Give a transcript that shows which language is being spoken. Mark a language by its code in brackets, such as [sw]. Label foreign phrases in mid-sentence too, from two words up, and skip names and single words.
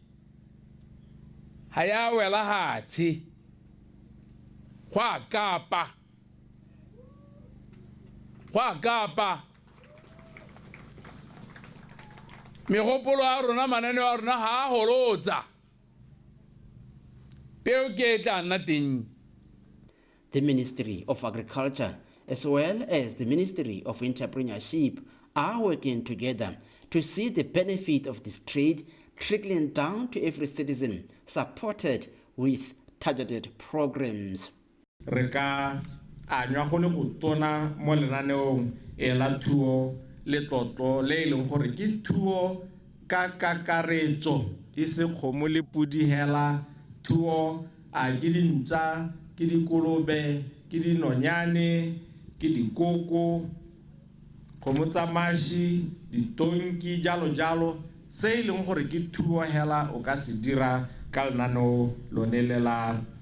[tn] ha ya wela hatsi kwa kapa megopolo a rona mananeo a rona ha a holotsa peo ke tla nna teng. [en] The Ministry of Agriculture as well as the Ministry of Entrepreneurship are working together to see the benefit of this trade trickling down to every citizen, supported with targeted programs. [tn] Reka anywa go le go tona mo lenaneong la thuo le tlotlo le leng gore ke thuo ka kakaretso e se kgomo le pudi hela thuo a ke dintsa ke dikolobe ke dinonyane ke dikoko kgomo tsa mashi ditonki jalo jalo se e leng gore ke thuo hela o ka se dira ka lenaneo lone le la